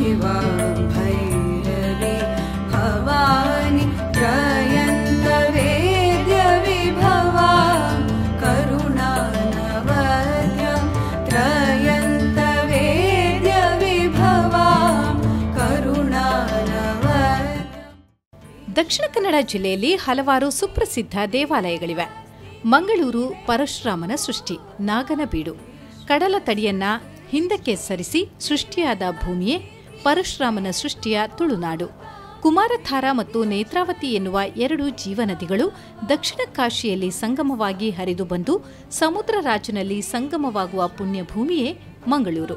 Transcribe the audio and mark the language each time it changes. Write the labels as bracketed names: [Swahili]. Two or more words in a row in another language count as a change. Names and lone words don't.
[Sanskrit] भैरवी भवानी त्रयन्त वेद्य विभवा करुणानवद्यं त्रयन्त वेद्य विभवा करुणानवद्यं. [Kannada] ದಕ್ಷಿಣ ಕನ್ನಡ ಜಿಲ್ಲೆಯಲ್ಲಿ ಹಲವಾರು ಸುಪ್ರಸಿದ್ಧ ದೇವಾಲಯಗಳಿವೆ. ಮಂಗಳೂರು ಪರಶುರಾಮನ ಸೃಷ್ಟಿ, ನಾಗನಬೀಡು. ಕಡಲ ತಡಿಯನ್ನ ಹಿಂದಕ್ಕೆ ಸರಿಸಿ ಸೃಷ್ಟಿಯಾದ ಭೂಮಿಯೇ ಪರಶುರಾಮನ ಸೃಷ್ಟಿಯ ತುಳುನಾಡು. ಕುಮಾರಧಾರ ಮತ್ತು ನೇತ್ರಾವತಿ ಎನ್ನುವ ಎರಡು ಜೀವನದಿಗಳು ದಕ್ಷಿಣ ಕಾಶಿಯಲ್ಲಿ ಸಂಗಮವಾಗಿ ಹರಿದು ಬಂದು ಸಮುದ್ರರಾಜನಲ್ಲಿ ಸಂಗಮವಾಗುವ ಪುಣ್ಯಭೂಮಿಯೇ ಮಂಗಳೂರು.